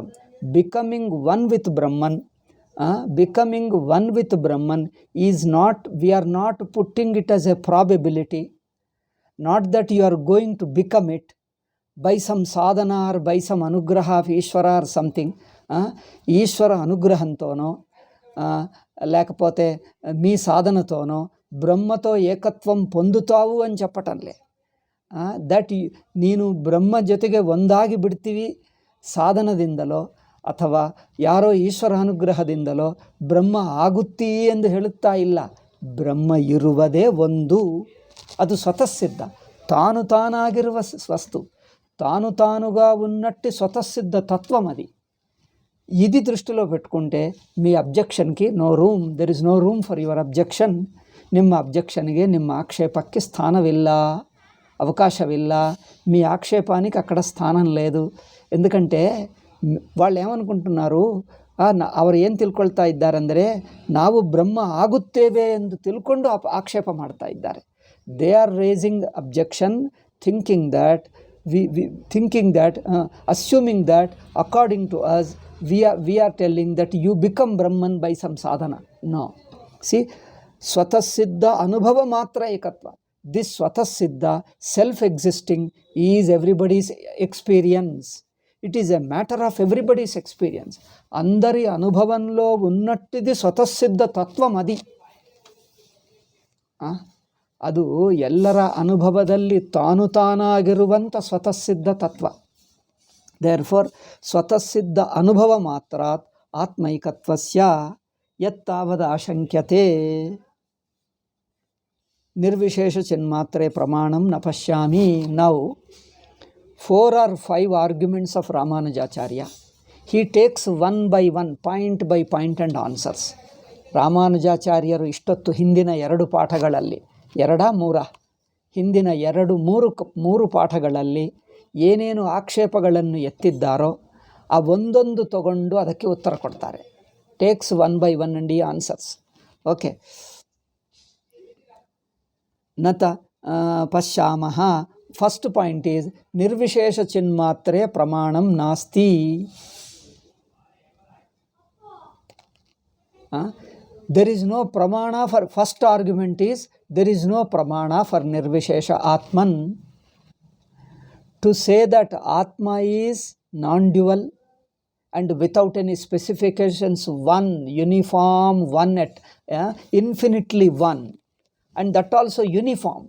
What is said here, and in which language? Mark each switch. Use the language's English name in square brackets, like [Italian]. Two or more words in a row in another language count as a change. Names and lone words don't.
[English] Becoming one with Brahman, becoming one with Brahman is not, we are not putting it as a probability. Not that you are going to become it by some sadhana or by some anugraha of Ishvara or something. [Telugu] ఈశ్వర అనుగ్రహంతోనో లేకపోతే మీ సాధనతోనో బ్రహ్మతో ఏకత్వం పొందుతావు అని చెప్పటంలే. [Kannada] ದಟ್ ನೀನು ಬ್ರಹ್ಮ ಜೊತೆಗೆ ಒಂದಾಗಿ ಬಿಡ್ತೀವಿ ಸಾಧನದಿಂದಲೋ ಅಥವಾ ಯಾರೋ ಈಶ್ವರ ಅನುಗ್ರಹದಿಂದಲೋ ಬ್ರಹ್ಮ ಆಗುತ್ತೀ ಎಂದು ಹೇಳುತ್ತಾ ಇಲ್ಲ. ಬ್ರಹ್ಮ ಇರುವುದೇ ಒಂದು, ಅದು ಸ್ವತಃಸಿದ್ಧ, [Telugu] తాను తానాగిರುವ వస్తు, తాను తానుగా ఉన్నట్టి స్వతసిద్ధ తత్వం అది. ఇది దృష్టిలో పెట్టుకుంటే మీ అబ్జెక్షన్కి [English] no room, there is no room for your objection. [Kannada] ನಿಮ್ಮ ಅಬ್ಜೆಕ್ಷನ್ಗೆ, ನಿಮ್ಮ ಆಕ್ಷೇಪಕ್ಕೆ ಸ್ಥಾನವಿಲ್ಲ, ಅವಕಾಶವಿಲ್ಲ. [Telugu] మీ ఆక్షేపానికి అక్కడ స్థానం లేదు. ఎందుకంటే వాళ్ళు ಏಮನ್ಕೊಂటున్నారు, [Kannada] ಅವರು ಏನು ತಿಳ್ಕೊಳ್ತಾ ಇದ್ದಾರೆಂದರೆ ನಾವು ಬ್ರಹ್ಮ ಆಗುತ್ತೇವೆ ಎಂದು ತಿಳ್ಕೊಂಡು ಆಕ್ಷೇಪ ಮಾಡ್ತಾ ಇದ್ದಾರೆ. [English] they are raising objection thinking that assuming that according to us we are telling that you become Brahman by some sadhana. No. See, [Sanskrit] स्वतःसिद्ध अनुभव मात्र एकत्व. [English] This Swatasiddha, self-existing, is everybody's experience. It is a matter of everybody's experience. [Telugu] అందరి అనుభవంలో ఉన్నట్టిది స్వతస్సిద్ధ తత్వం అది. [Kannada] ಅದು ಎಲ್ಲರ ಅನುಭವದಲ್ಲಿ ತಾನು ತಾನಾಗಿರುವಂಥ ಸ್ವತಃಸಿದ್ಧ ತತ್ವ. [Sanskrit] ದೇರ್ಫೋರ್ स्वतःसिद्ध अनुभव मात्रात् आत्मैकत्वस्य यत्तावद आशंक्यते निर्विशेष चिन्मात्रे प्रमाणं न पश्यामि. [English] ನೌ 4 or 5 arguments of Ramanujacharya. He takes one by one, point by point and answers. [Kannada] ರಾಮಾನುಜಾಚಾರ್ಯರು ಇಷ್ಟೊತ್ತು ಹಿಂದಿನ 2 ಪಾಠಗಳಲ್ಲಿ, 2-3 ಹಿಂದಿನ 2-3 ಪಾಠಗಳಲ್ಲಿ ಏನೇನು ಆಕ್ಷೇಪಗಳನ್ನು ಎತ್ತಿದ್ದಾರೋ ಆ ಒಂದೊಂದು ತಗೊಂಡು ಅದಕ್ಕೆ ಉತ್ತರ ಕೊಡ್ತಾರೆ. [English] takes one by one and he answers. okay. [Sanskrit] न त पश्यामः [English] first point is [Sanskrit] निर्विशेष चिन्मात्रे प्रमाणं नास्ति. [English] There is no pramana for, first argument is, there is no pramana for [Sanskrit] निर्विशेष आत्मन्. [English] To say that Atma is non-dual and without any specifications, one, uniform, one at infinitely one, and that also uniform.